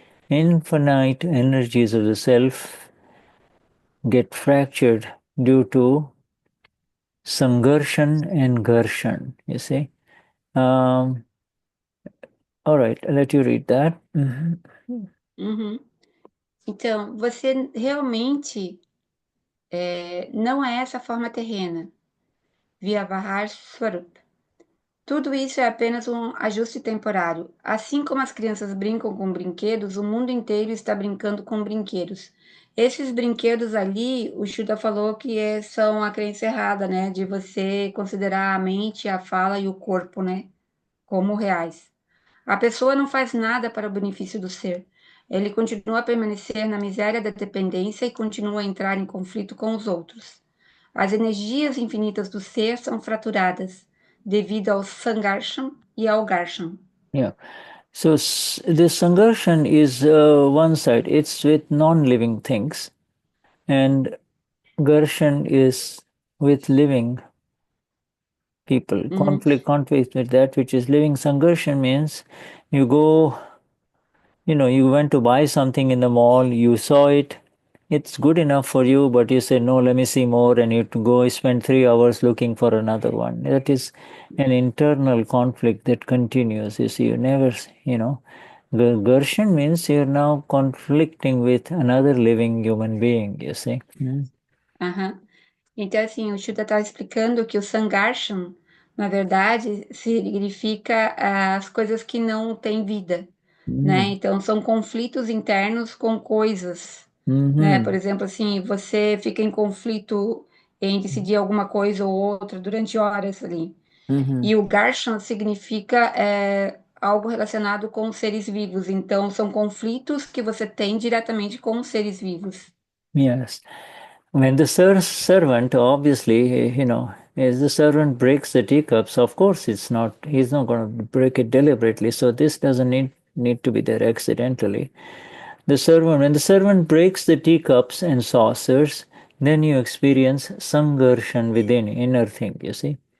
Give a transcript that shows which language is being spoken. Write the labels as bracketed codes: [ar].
[en] Infinite energies of the self get fractured due to sangarshan and garshan, you see. All right, I'll let you read that. Uhum. [pt] Então, você realmente não é essa forma terrena, Vyavahar Swarup. Tudo isso é apenas um ajuste temporário. Assim como as crianças brincam com brinquedos, o mundo inteiro está brincando com brinquedos. Esses brinquedos ali, o Shuddha falou que são a crença errada, né? De você considerar a mente, a fala e o corpo, né? Como reais. A pessoa não faz nada para o benefício do ser. Ele continua a permanecer na miséria da dependência e continua a entrar em conflito com os outros. As energias infinitas do ser são fraturadas devido ao Sangarshan e ao Garshan. [en] Yeah. So the sangarshan is one side. It's with non-living things, and garshan is with living people. Conflict with that which is living. Sangarshan means you go, you went to buy something in the mall, you saw it, it's good enough for you, but you say, no, let me see more, and you go spend 3 hours looking for another one. That is an internal conflict that continues. You see, you never, Garshan means you're now conflicting with another living human being, you see. Uhum. [pt] Então, assim, o Shuddha está explicando que o Sangarshan, na verdade, significa as coisas que não têm vida, né? Então, são conflitos internos com coisas, né? Por exemplo, assim, você fica em conflito em decidir alguma coisa ou outra durante horas ali. E o Garshan significa algo relacionado com os seres vivos. Então, são conflitos que você tem diretamente com os seres vivos. [en] Yes. When the servant, obviously, as the servant breaks the teacups, of course, he's not going to break it deliberately. So this doesn't need to be there accidentally. When the servant breaks the teacups and saucers, then you experience sangarshan within, inner thing, you see.